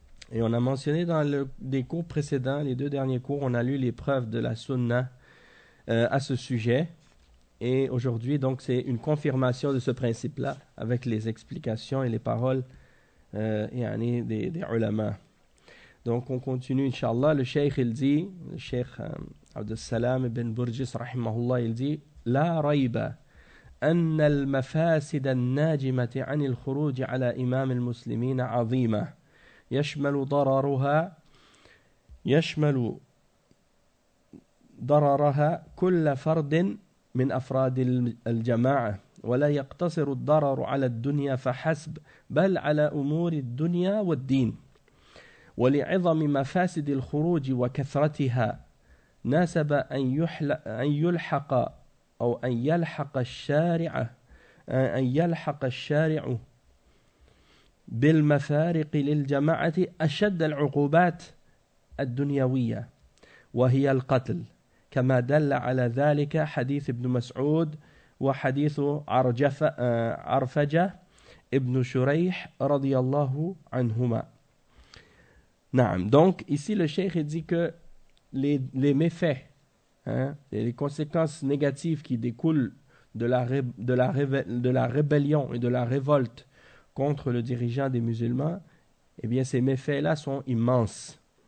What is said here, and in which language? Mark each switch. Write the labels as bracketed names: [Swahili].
[French] Et on a mentionné dans des cours précédents, les deux derniers cours, on a lu les preuves de la sunna à ce sujet. Et aujourd'hui, donc, c'est une confirmation de ce principe-là avec les explications et les paroles des ulama. Donc, on continue, inshallah. Le cheikh, il dit, le cheikh Abdussalam ibn Burjis, rahimahullah, il dit « [Arabic] La raiba anna al-mafasid al-najimati anil khuruj ala imam al-muslimina azima » يشمل ضررها يشمل ضررها كل فرد من أفراد الجماعة ولا يقتصر الضرر على الدنيا فحسب بل على أمور الدنيا والدين ولعظم مفاسد الخروج وكثرتها ناسب أن يلحق الشارع بالمفارق للجماعة أشد العقوبات الدنيوية وهي القتل كما دل على ذلك حديث ابن مسعود وحديث عرفجة ابن شريح رضي الله عنهما. نعم. [French] Donc ici le cheikh dit que les méfaits hein, les conséquences négatives qui découlent de la rébellion et de la révolte contre le dirigeant des musulmans, eh bien ces méfaits-là sont immenses.